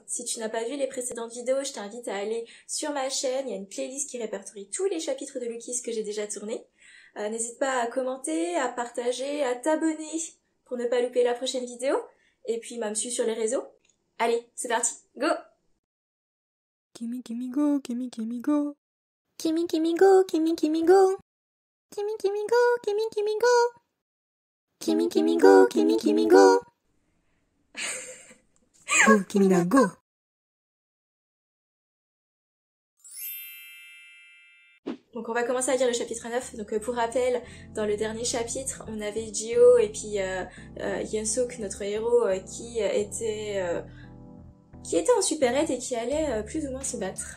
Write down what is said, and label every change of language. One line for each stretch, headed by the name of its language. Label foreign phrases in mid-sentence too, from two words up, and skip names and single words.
French: Si tu n'as pas vu les précédentes vidéos, je t'invite à aller sur ma chaîne. Il y a une playlist qui répertorie tous les chapitres de Lookisme que j'ai déjà tournés. N'hésite pas à commenter, à partager, à t'abonner pour ne pas louper la prochaine vidéo. Et puis, me suivre sur les réseaux. Allez, c'est parti, go! Kimi Kimi go, Kimi Kimi go. Kimi Kimi go, Kimi Kimi go. Kimi Kimi go, Kimi Kimi go. Kimi Kimi go, Kimi Kimi go. Go, Kimina, go. Donc on va commencer à lire le chapitre 9. Donc pour rappel, dans le dernier chapitre, on avait Jio et puis Hyunsuk, notre héros, qui était en super-aide et qui allait plus ou moins se battre.